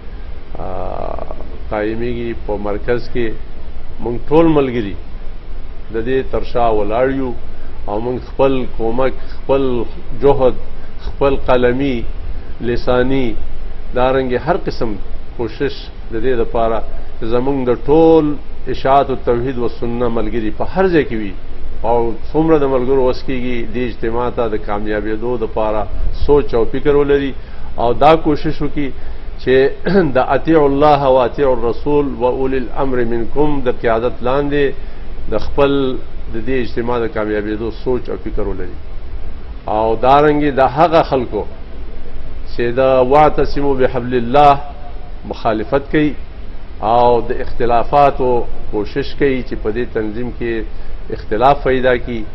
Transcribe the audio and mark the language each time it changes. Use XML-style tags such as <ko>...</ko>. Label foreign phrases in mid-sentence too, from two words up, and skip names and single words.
<ps>قائمیږي په مرکز کې مونږ ټول ملګری د دې ترشا ولاړیو او مونږ خپل کومک خپل جهد خپل قلمی لسانی دارنګ هر قسم کوشش د دې لپاره زمونږ د ټول اشاعة التوحید والسنة ملګری په هر ځای کې وي او څومره د ملګرو وسکیږي د اجتماع ته د کامیابیدو لپاره سوچ او فکر ولري او دا کوشش وکړي چې د</ps> <ar>اطیع الله و اطیع الرسول و اولی الامر منکم</ar> <ps>د قیادت لاندې د خپل د دې اجتماع د کامیابیدو سوچ او فکر ولري او دارنګي د هغه خلکو چې د</ps> <ar>واعتصموا بحبل الله</ar> <ps>مخالفت کوي او د اختلافاتو کوشش کوي چې په دې تنظیم کې اختلاف پیدا کی</ps>